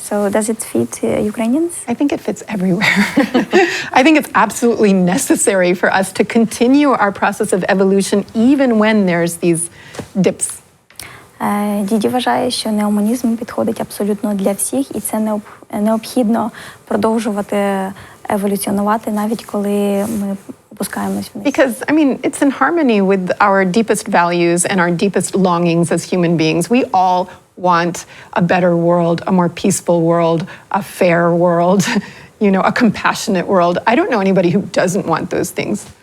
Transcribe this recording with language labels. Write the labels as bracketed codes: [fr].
[en] So does it fit Ukrainians? I think it fits everywhere. I think it's absolutely necessary for us to continue our process of evolution even when there's these dips. [uk] Діді вважає, що неогуманізм підходить абсолютно для всіх, і це необхідно продовжувати еволюціонувати, навіть коли ми опускаємось вниз. [en] Because, I mean, it's in harmony with our deepest values and our deepest longings as human beings. We all want a better world, a more peaceful world, a fair world, you know, a compassionate world. I don't know anybody who doesn't want those things.